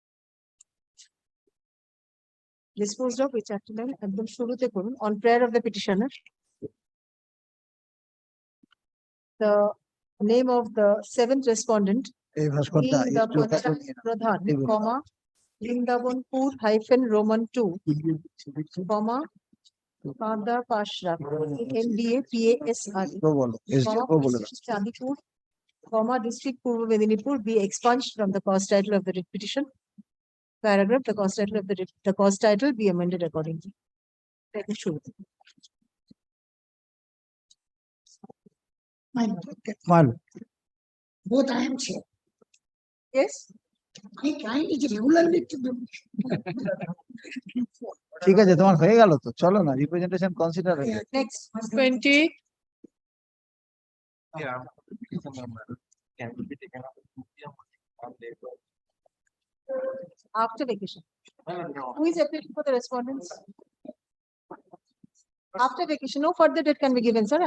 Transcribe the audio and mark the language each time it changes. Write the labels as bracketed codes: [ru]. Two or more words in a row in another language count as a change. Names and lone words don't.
[en] Disposed of, which actually on prayer of the petitioner. The name of the seventh respondent being the Panchayat Pradhan, comma, Lindabonpur -Roman 2, comma, Pada Pashra, MDA PASR, Chandipur, comma, district Purva Medinipur be expunged from the cause title of the writ petition. paragraph, the cause title of the cause title be amended accordingly. Let me show you. One. Both I am chair. Yes. I kindly regularly to do. [bn] ঠিক আছে তোমার হয়ে গেল তো চলো না [en] representation consider [bn] হয়ে গেছে। [en] Next. 20. After vacation. Who is appealing for the respondents? After vacation, no further date can be given, sir.